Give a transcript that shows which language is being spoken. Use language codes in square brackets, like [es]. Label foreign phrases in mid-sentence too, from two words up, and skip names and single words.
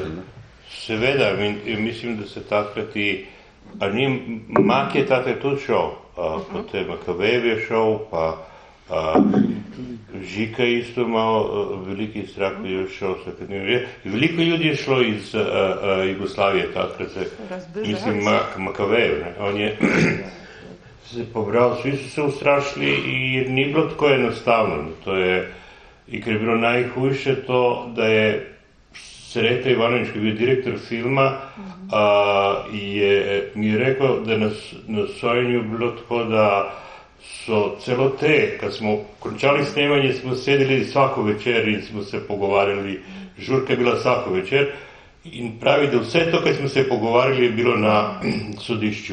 [sl] Seveda, mislim, da se takrat Mak je takrat tudi šel, potem Makavejev je šel, pa Žika isto imel veliki strah, da je šel s akademijo. Veliko ljudi je šlo iz Jugoslavije takrat, mislim Makavejev, on je se pobral, [hr] svi su se ustrašili i nije bilo tako enostavno. [sl] To je, [hr] i kad je bilo najhujše [sl] to da je Sreta Ivanović, ki je bil direktor filma, mi je rekel, da na sojenju bilo tako, da so celo te, kad smo končali snemanje, smo sedeli svako večer in smo se pogovarjali, žurka je bila svako večer, in pravi, da vse to, kaj smo se pogovarjali, je bilo na sodišču.